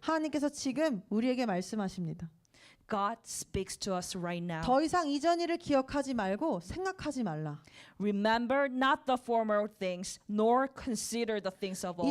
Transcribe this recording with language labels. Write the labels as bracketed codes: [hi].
[ko] 하나님께서 지금 우리에게 말씀하십니다. [en] God speaks to us right now. [ko] 더 이상 이전 일을 기억하지 말고 생각하지 말라. [en] Remember not the former things, nor consider the things of old.